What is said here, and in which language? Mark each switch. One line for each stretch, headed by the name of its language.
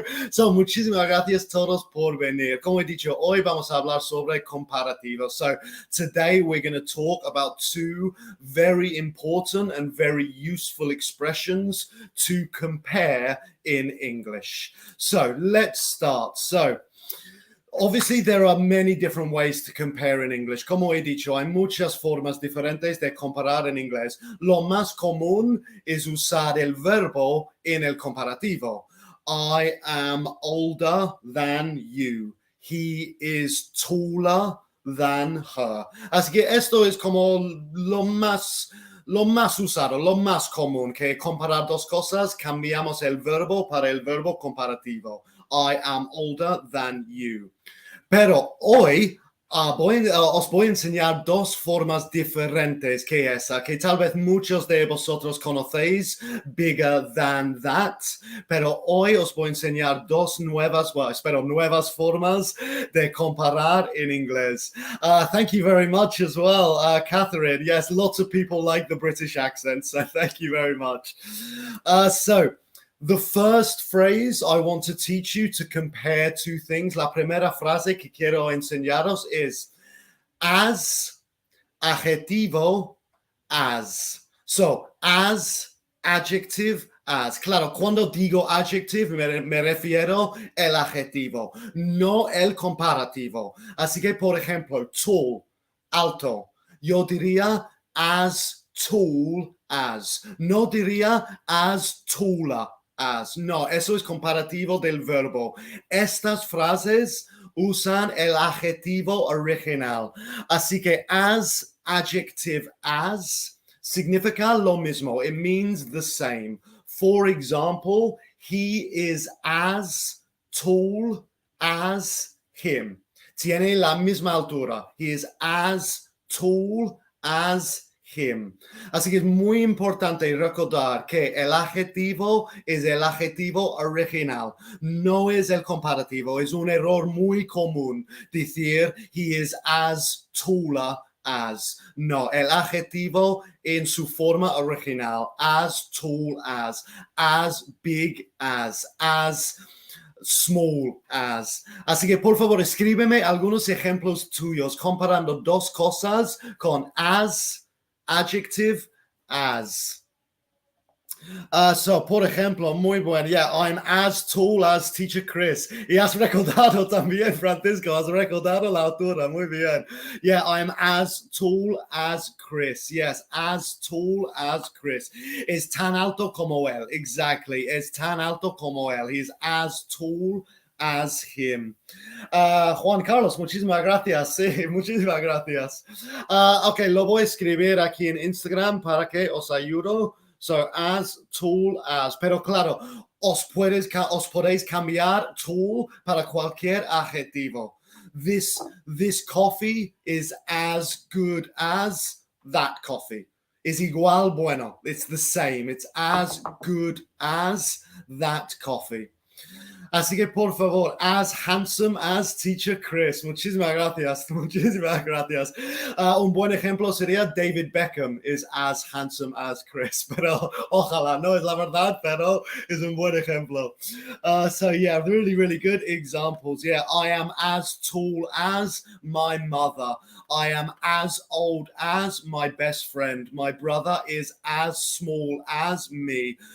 Spanish: So, muchísimas gracias todos por venir. Como he dicho, hoy vamos a hablar sobre comparativos.
English: So, today we're going to talk about two very important and very useful expressions to compare in English. So let's start. So obviously there are many different ways to compare in English.
Spanish: Como he dicho, hay muchas formas diferentes de comparar en inglés. Lo más común es usar el verbo en el comparativo.
English: I am older than you. He is taller than her.
Spanish: Así que esto es como lo más usado, lo más común, que comparar dos cosas, cambiamos el verbo para el verbo comparativo.
English: I am older than you.
Spanish: Pero hoy os voy a enseñar dos formas diferentes que esa, que tal vez muchos de vosotros conocéis,
English: bigger than that,
Spanish: pero hoy os voy a enseñar dos nuevas formas de comparar in inglés.
English: Thank you very much as well, Catherine. Yes, lots of people like the British accent, so thank you very much. So The first phrase I want to teach you to compare two things.
Spanish: La primera frase que quiero enseñaros es as, adjetivo, as.
English: So, as, adjective, as.
Spanish: Claro, cuando digo adjective me refiero el adjetivo, no el comparativo. Así que, por ejemplo, tall, alto. Yo diría as tall as. No diría as taller as. No, eso es comparativo del verbo. Estas frases usan el adjetivo original. Así que as, adjective as, significa lo mismo.
English: It means the same. For example, he is as tall as him.
Spanish: Tiene la misma altura.
English: He is as tall as him.
Spanish: Así que es muy importante recordar que el adjetivo es el adjetivo original, no es el comparativo. Es un error muy común decir
English: he is as taller as.
Spanish: No, el adjetivo en su forma original,
English: as tall as big as small as.
Spanish: Así que por favor escríbeme algunos ejemplos tuyos comparando dos cosas con as, adjective, as. So, por ejemplo, muy bueno.
English: Yeah, I'm as tall as teacher Chris.
Spanish: Y has recordado también, Francisco, has recordado la altura. Muy bien.
English: Yeah, I'm as tall as Chris. Yes, as tall as Chris.
Spanish: Es tan alto como él. Exactly. Es tan alto como él.
English: He's as tall as him.
Spanish: Juan Carlos, muchísimas gracias. Sí, muchísimas gracias. Ok, lo voy a escribir aquí en Instagram para que os ayude. So, as tall as. Pero claro, os podéis cambiar tall para cualquier adjetivo.
English: This coffee is as good as that coffee.
Spanish: Es igual bueno.
English: It's the same. It's as good as that coffee.
Spanish: Así que por favor,
English: as handsome as teacher Chris.
Spanish: Muchísimas gracias. Muchísimas gracias. Un buen ejemplo sería David Beckham
English: is as handsome as
Spanish: Chris. Pero ojalá no es la verdad, pero es un buen ejemplo.
English: So yeah, really, really good examples. Yeah, I am as tall as my mother. I am as old as my best friend. My brother is as small as me.